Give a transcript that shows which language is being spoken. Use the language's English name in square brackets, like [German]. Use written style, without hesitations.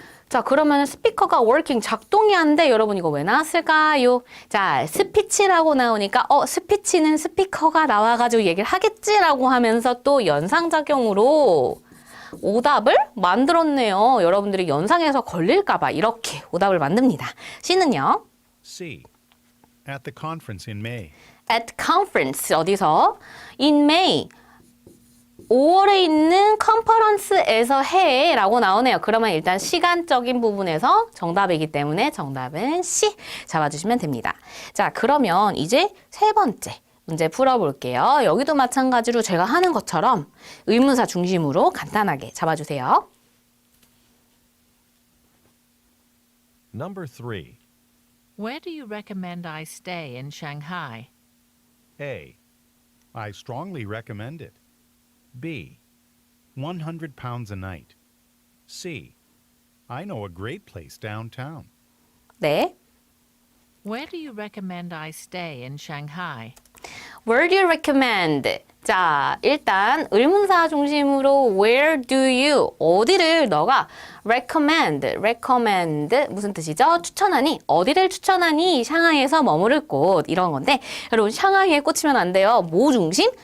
[Korean] 자, 그러면 스피커가 working 작동이 안 돼. 여러분 이거 왜 나왔을까요? 자, 스피치라고 나오니까 스피치는 스피커가 나와가지고 얘기를 하겠지라고 하면서 또 연상작용으로 오답을 만들었네요. 여러분들이 연상해서 걸릴까봐 이렇게 오답을 만듭니다. C는요? [English] C. At the conference in May. At conference 어디서? In May [Korean] 5월에 있는 컨퍼런스에서 해 라고 나오네요. 그러면 일단 시간적인 부분에서 정답이기 때문에 정답은 C 잡아주시면 됩니다. 자, 그러면 이제 세 번째 문제 풀어볼게요. 여기도 마찬가지로 제가 하는 것처럼 의문사 중심으로 간단하게 잡아주세요. [English] Number 3. Where do you recommend I stay in Shanghai? A. I strongly recommend it. B. 100 pounds a night. C. I know a great place downtown. [Korean] 네. [English] Where do you recommend I stay in Shanghai? Where do you recommend? [Korean] 자, 일단 의문사 중심으로 where do you 어디를 너가 recommend 무슨 뜻이죠? 추천하니 어디를 추천하니 샹하이에서 머무를 곳 이런 건데 여러분 샹하이에 꽂히면 안 돼요. 뭐 중심?